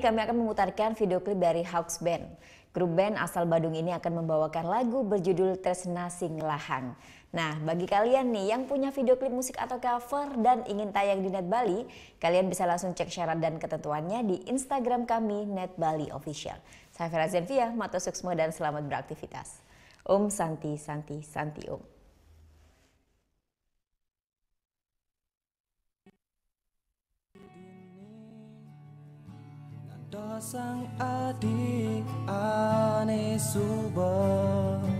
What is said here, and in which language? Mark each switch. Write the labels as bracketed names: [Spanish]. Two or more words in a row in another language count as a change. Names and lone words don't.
[Indonesian] kami akan memutarkan video klip dari Hawks Band. Grup band asal Badung ini akan membawakan lagu berjudul Tresna Sing Lahang. Nah, bagi kalian nih yang punya video klip musik atau cover dan ingin tayang di Net Bali, kalian bisa langsung cek syarat dan ketentuannya di Instagram kami Net Bali Official. Saya Vera Zenvia, [Balinese] matur suksma [Indonesian] dan selamat beraktivitas. [Sanskrit] Om Santi Santi Santi Om. [Balinese] Sang adik ane suba